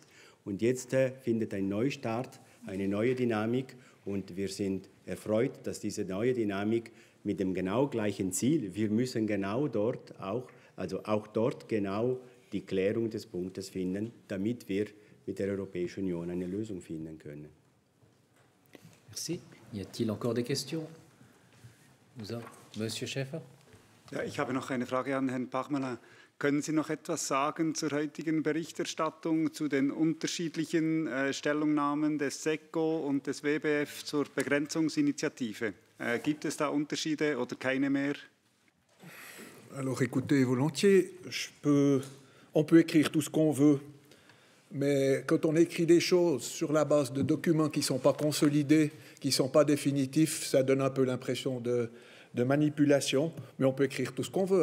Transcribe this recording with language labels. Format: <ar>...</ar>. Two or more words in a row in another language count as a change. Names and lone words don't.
<de>Und jetzt findet ein Neustart, eine neue Dynamik und wir sind erfreut, dass diese neue Dynamik mit dem genau gleichen Ziel, wir müssen genau dort auch dort genau die Klärung des Punktes finden, damit wir mit der Europäischen Union eine Lösung finden können.</de> <fr>Merci. Y a-t-il encore des questions? Monsieur Schäfer?</fr> <de>Ja, ich habe noch eine Frage an Herrn Bachmann. Können Sie noch etwas sagen zur heutigen Berichterstattung, zu den unterschiedlichen Stellungnahmen des SECO und des WBF zur Begrenzungsinitiative? Gibt es da Unterschiede oder keine mehr?</de> <fr>Alors écoutez, volontiers, on peut écrire tout ce qu'on veut, mais quand on écrit des choses sur la base de documents qui ne sont pas consolidés, qui ne sont pas définitifs, ça donne un peu l'impression de manipulation, mais on peut écrire tout ce qu'on veut.</fr>